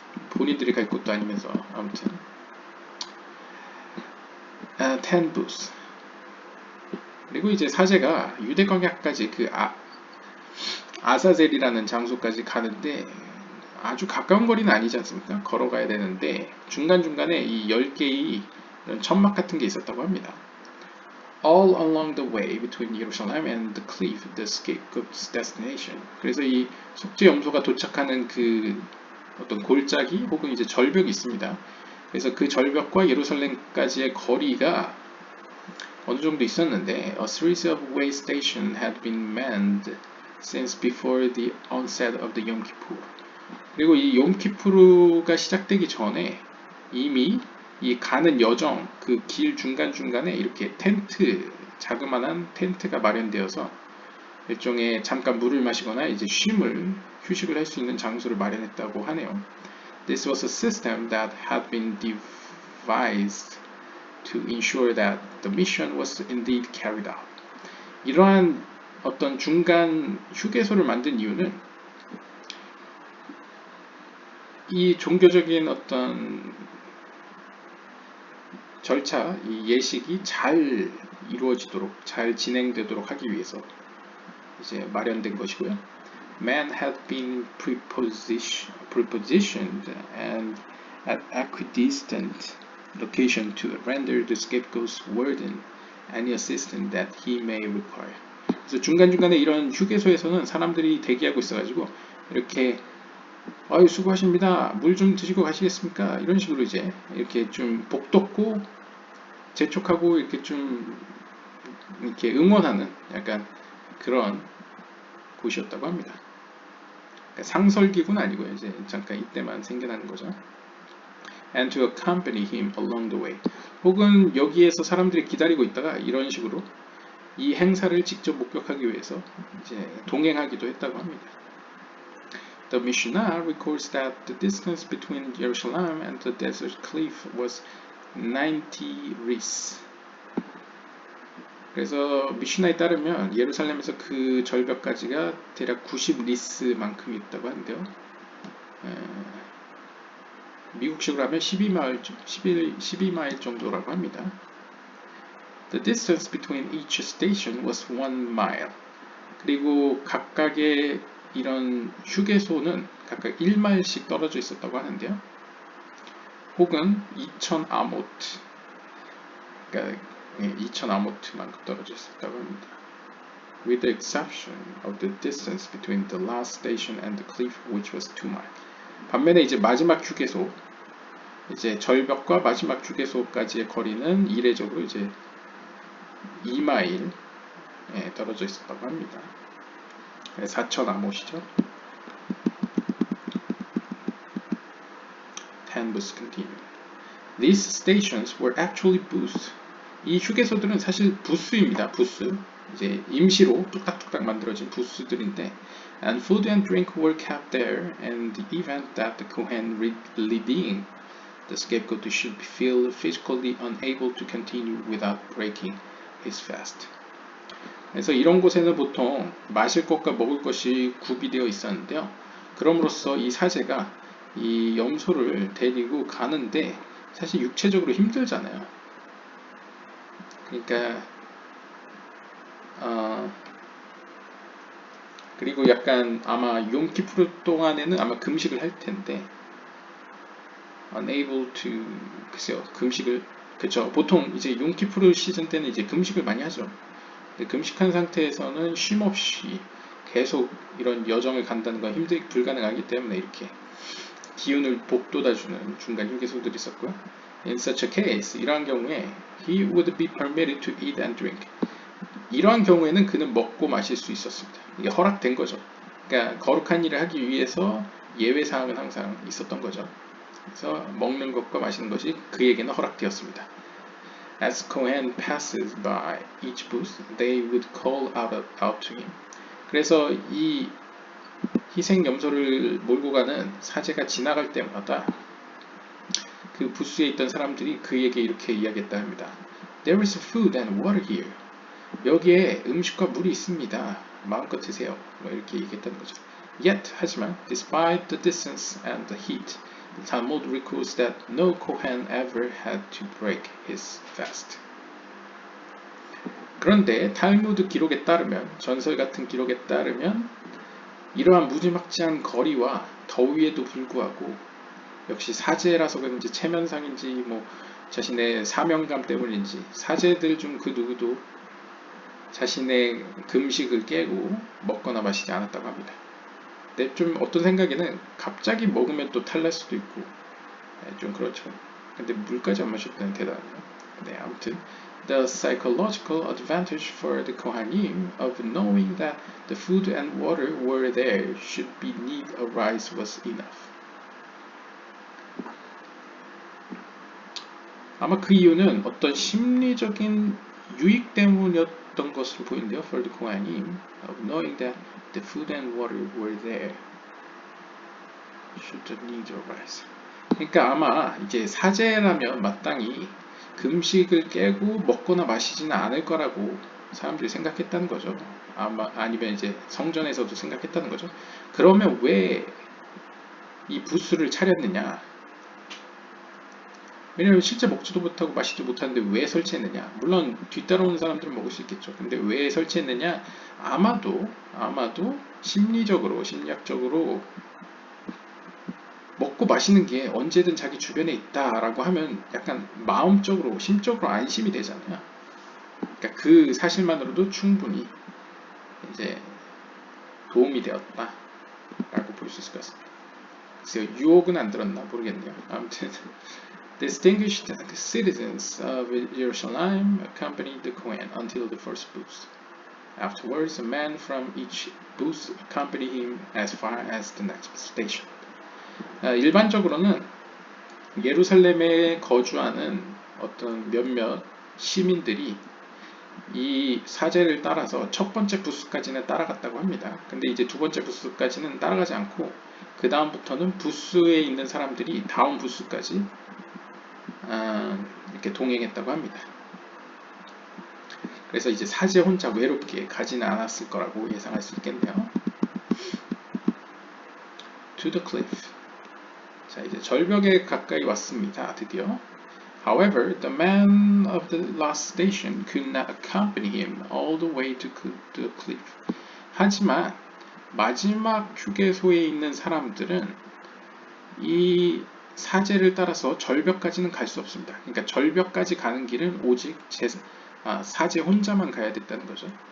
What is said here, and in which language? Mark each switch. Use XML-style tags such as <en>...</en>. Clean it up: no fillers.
<ko>본인들이 갈 곳도 아니면서 아무튼 텐부스 그리고 이제 사제가 유대 광야까지 그 아사젤이라는 장소까지 가는데 아주 가까운 거리는 아니지 않습니까? 걸어가야 되는데 중간중간에 이 10개의 천막 같은 게 있었다고 합니다.</ko> <en>All along the way between Jerusalem and the cliff, the scapegoat's destination.</en> <ko>그래서 이 속죄 염소가 도착하는 그 어떤 골짜기 혹은 이제 절벽이 있습니다. 그래서 그 절벽과 예루살렘까지의 거리가 어느 정도 있었는데</ko> <en>A series of way stations had been manned since before the onset of the Yom Kippur.</en> <ko>그리고 이 욤키푸르가 시작되기 전에 이미 이 가는 여정 그 길 중간중간에 이렇게 텐트 자그마한 텐트가 마련되어서 일종의 잠깐 물을 마시거나 이제 휴식을 할 수 있는 장소를 마련했다고 하네요.</ko> <en>This was a system that had been devised to ensure that the mission was indeed carried out.</en> <ko>이러한 어떤 중간 휴게소를 만든 이유는 이 종교적인 어떤 절차, 이 예식이 잘 이루어지도록, 잘 진행되도록 하기 위해서 이제 마련된 것이고요.</ko> <en>Man had been prepositioned and at equidistant location to render the scapegoat's warden any assistance that he may require.</en> <ko>그래서 중간중간에 이런 휴게소에서는 사람들이 대기하고 있어가지고 이렇게 아유 수고하십니다. 물 좀 드시고 가시겠습니까? 이런 식으로 이제 이렇게 좀 복돋고 재촉하고 이렇게 좀 이렇게 응원하는 약간 그런 곳이었다고 합니다. 그러니까 상설기구는 아니고요. 이제 잠깐 이때만 생겨나는 거죠.</ko> <en>And to accompany him along the way.</en> <ko>혹은 여기에서 사람들이 기다리고 있다가 이런 식으로 이 행사를 직접 목격하기 위해서 이제 동행하기도 했다고 합니다.</ko> <en>The Mishnah records that the distance between Jerusalem and the desert cliff was 90 ris.</en> <ko>그래서 미슈나에 따르면 예루살렘에서 그 절벽까지가 대략 90 리스만큼 있다고 하는데요. 미국식으로 하면 12마일 정도라고 합니다.</ko> <en>The distance between each station was 1 mile.</en> <ko>그리고 각각의 이런 휴게소는 각각 1마일씩 떨어져 있었다고 하는데요. 혹은 2000 아모트, 그러니까 2000 아모트만큼 떨어져 있었다고 합니다.</ko> <en>With the exception of the distance between the last station and the cliff, which was 2 miles.</en> <ko>반면에 이제 마지막 휴게소, 이제 절벽과 마지막 휴게소까지의 거리는 이례적으로 이제 2마일 떨어져 있었다고 합니다. 4000 아모시죠.</ko> <en>10 bus continue. These stations were actually booths.</en> <ko>이 휴게소들은 사실 부스입니다. 부스. 이제 임시로 뚝딱뚝딱 만들어진 부스들인데,</ko> <en>and food and drink were kept there, and the event that the Kohen leading the scapegoat should feel physically unable to continue without breaking his fast.</en> <ko>그래서 이런 곳에는 보통 마실 것과 먹을 것이 구비되어 있었는데요. 그럼으로써 이 사제가 이 염소를 데리고 가는데 사실 육체적으로 힘들잖아요. 그러니까 그리고 약간 아마 욤키푸르 동안에는 아마 금식을 할 텐데</ko> <en>unable to</en> <ko>글쎄요 금식을 그쵸 보통 이제 욤키푸르 시즌 때는 이제 금식을 많이 하죠. 근데 금식한 상태에서는 쉼 없이 계속 이런 여정을 간다는 건 불가능하기 때문에 이렇게 기운을 복돋아주는 중간 휴게소들이 있었고요.</ko> <en>In such a case,</en> <ko>이러한 경우에</ko> <en>he would be permitted to eat and drink.</en> <ko>이러한 경우에는 그는 먹고 마실 수 있었습니다. 이게 허락된 거죠. 그러니까 거룩한 일을 하기 위해서 예외 사항은 항상 있었던 거죠. 그래서 먹는 것과 마시는 것이 그에게는 허락되었습니다.</ko> <en>As Cohen passes by each booth, they would call out to him.</en> <ko>그래서 이 희생 염소를 몰고 가는 사제가 지나갈 때마다 그 부스에 있던 사람들이 그에게 이렇게 이야기했다 합니다.</ko> <en>There is food and water here.</en> <ko>여기에 음식과 물이 있습니다. 마음껏 드세요. 뭐 이렇게 얘기했다는 거죠.</ko> <en>Yet,</en> <ko>하지만,</ko> <en>despite the distance and the heat, the Talmud records that no Kohen ever had to break his fast.</en> <ko>그런데 탈무드 기록에 따르면, 전설 같은 기록에 따르면 이러한 무지막지한 거리와 더위에도 불구하고 역시 사제라서 그런지 체면상인지 뭐 자신의 사명감 때문인지 사제들 중 그 누구도 자신의 금식을 깨고 먹거나 마시지 않았다고 합니다. 근데 좀 어떤 생각에는 갑자기 먹으면 또 탈날 수도 있고 좀 그렇죠. 근데 물까지 안 마셨다는 대단해요. 네, 아무튼</ko> <en>The psychological advantage for the Kohanim of knowing that the food and water were there should be need arise was enough.</en> <ko>아마 그 이유는 어떤 심리적인 유익 때문이었던 것으로 보이는데요.</ko> <en>For the Kohanim of knowing that the food and water were there should the need arise.</en> <ko>그러니까 아마 이제 사제라면 마땅히 금식을 깨고 먹거나 마시지는 않을 거라고 사람들이 생각했다는 거죠. 아마 아니면 이제 성전에서도 생각했다는 거죠. 그러면 왜 이 부스를 차렸느냐? 왜냐면 실제 먹지도 못하고 마시지도 못하는데 왜 설치했느냐? 물론 뒤따라오는 사람들은 먹을 수 있겠죠. 근데 왜 설치했느냐? 아마도 심리적으로, 심리학적으로 먹고 마시는 게 언제든 자기 주변에 있다라고 하면 약간 마음적으로, 심적으로 안심이 되잖아요. 그러니까 그 사실만으로도 충분히 이제 도움이 되었다라고 볼 수 있을 것 같습니다. 글쎄요, 유혹은 안 들었나 모르겠네요. 아무튼</ko> <en>distinguished citizens of Jerusalem accompanied the Kohen until the first booth. Afterwards, a man from each booth accompanied him as far as the next station.</en> <ko>일반적으로는 예루살렘에 거주하는 어떤 몇몇 시민들이 이 사제를 따라서 첫 번째 부스까지는 따라갔다고 합니다. 근데 이제 두 번째 부스까지는 따라가지 않고 그 다음부터는 부스에 있는 사람들이 다음 부스까지 이렇게 동행했다고 합니다. 그래서 이제 사제 혼자 외롭게 가지는 않았을 거라고 예상할 수 있겠네요.</ko> <en>To the cliff.</en> <ko>자, 이제 절벽에 가까이 왔습니다. 드디어.</ko> <en>However, the man of the last station could not accompany him all the way to the cliff.</en> <ko>하지만 마지막 휴게소에 있는 사람들은 이 사제를 따라서 절벽까지는 갈 수 없습니다. 그러니까 절벽까지 가는 길은 오직 사제 혼자만 가야 됐다는 거죠.</ko>